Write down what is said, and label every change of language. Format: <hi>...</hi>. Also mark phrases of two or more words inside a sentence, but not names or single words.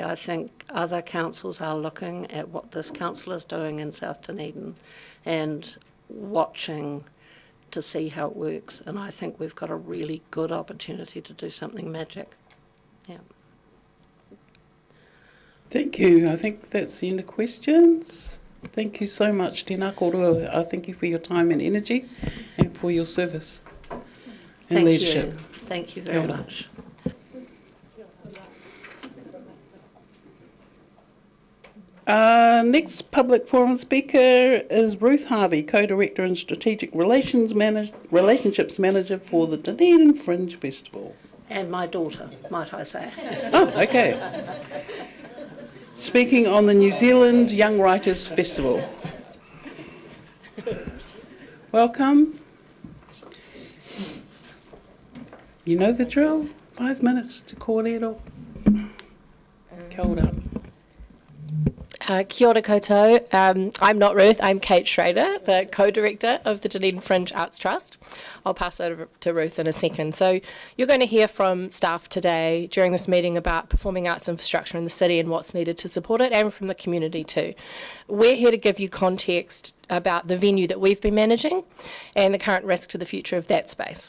<en>I think other councils are looking at what this council is doing in South Dunedin and watching to see how it works. And I think we've got a really good opportunity to do something magic. Yeah. Thank you. I think that's the end of questions. Thank you so much,</en> <mi>Tēnā kōrua.</mi> <en>I thank you for your time and energy and for your service and leadership. Thank you very much. Next public forum speaker is Ruth Harvey, Co-Director and Strategic Relationships Manager for the Dunedin Fringe Festival. And my daughter, might I say. Oh, okay. Speaking on the New Zealand Young Writers Festival. Welcome. You know the drill. 5 minutes to kōrero.</en> <mi>Kia ora. Kia ora koutou.</mi> <en>I'm not Ruth, I'm Kate Schrader, the co-director of the Dunedin Fringe Arts Trust. I'll pass over to Ruth in a second. So you're going to hear from staff today during this meeting about performing arts infrastructure in the city and what's needed to support it, and from the community too. We're here to give you context about the venue that we've been managing and the current risk to the future of that space.</en>